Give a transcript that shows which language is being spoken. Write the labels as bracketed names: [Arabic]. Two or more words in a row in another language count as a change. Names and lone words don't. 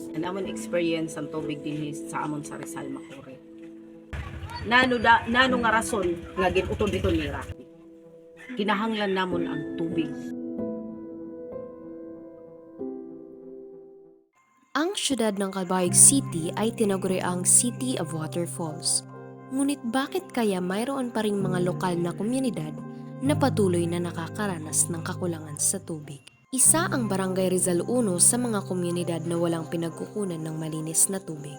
[Waray] Ang amon experience ang tubig din sa amon sa Rizal Makuri. Nano nga rason nga ginutod ito nira. Kinahanglan namon ang tubig. [Filipino] Ang siyudad ng Calbayog City ay tinaguriang City of Waterfalls. Ngunit bakit kaya mayroon pa ring mga lokal na komunidad na patuloy na nakakaranas ng kakulangan sa tubig? Isa ang Barangay Rizal 1 sa mga komunidad na walang pinagkukunan ng malinis na tubig.